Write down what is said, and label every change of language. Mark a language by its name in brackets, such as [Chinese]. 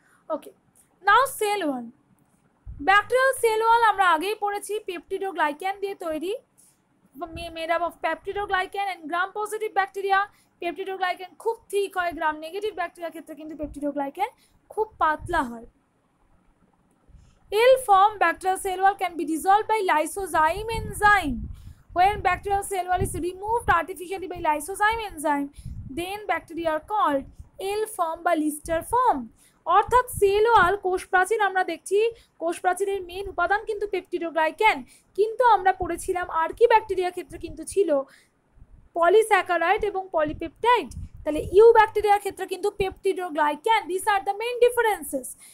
[Bangla] ওকে, নাও cell wall. Bacterial cell wall আমরা আগেই পড়েছি, পেপটিডোগ্লাইক্যান দিয়ে তৈরি, [English] Made up of peptidoglycan and gram positive bacteria. [Bangla] পেপটিডোগ্লাইক্যান খুব ঠিক হয়, গ্রাম নেগেটিভ ব্যাকটেরিয়ার ক্ষেত্রে কিন্তু পেপটিডোগ্লাইক্যান খুব পাতলা হয়। [English] Ill-formed bacterial cell wall can be dissolved by lysozyme enzyme. When bacterial cell wall is removed artificially by lysozyme enzyme, then bacteria are called ill-formed বা Lister form. [Bangla] অর্থাৎ সেল ওয়াল, কোষ প্রাচীর আমরা দেখছি, কোষ প্রাচীরের মেন উপাদান কিন্তু পেপটিডোগ্লাইক্যান, কিন্তু আমরা পড়েছিলাম আর্কি ব্যাকটেরিয়ার ক্ষেত্রে কিন্তু ছিল পলিস্যাকারাইড এবং পলিপেপটাইড। তাহলে ইউ ব্যাকটেরিয়ার ক্ষেত্রে কিন্তু পেপটিডোগ্লাইক্যান, [English] This are the main differences.